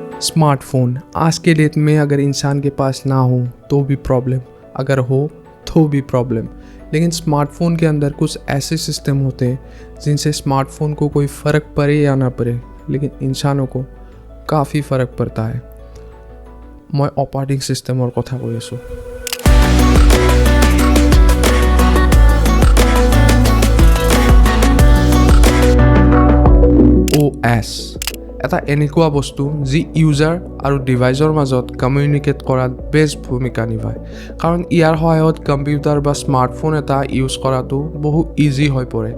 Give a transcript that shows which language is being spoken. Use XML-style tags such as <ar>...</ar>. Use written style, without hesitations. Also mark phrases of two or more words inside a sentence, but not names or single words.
<hi>स्मार्टफोन आज के डेट में अगर इंसान के पास ना हो तो भी प्रॉब्लम, अगर हो तो भी प्रॉब्लम। लेकिन स्मार्टफोन के अंदर कुछ ऐसे सिस्टम होते हैं जिनसे स्मार्टफोन को कोई फ़र्क पड़े या ना पड़े, लेकिन इंसानों को काफ़ी फ़र्क पड़ता है।</hi> <as>মই অপাৰেটিং চিষ্টেম আৰু কথা কৈ আছোঁ। OS এটা এনেকুৱা বস্তু যি ইউজাৰ আৰু ডিভাইচৰ মাজত কমিউনিকেট কৰাত বেষ্ট ভূমিকা নিভায়, কাৰণ ইয়াৰ সহায়ত কম্পিউটাৰ বা স্মাৰ্টফোন এটা ইউজ কৰাটো বহু ইজি হৈ পৰে।</as>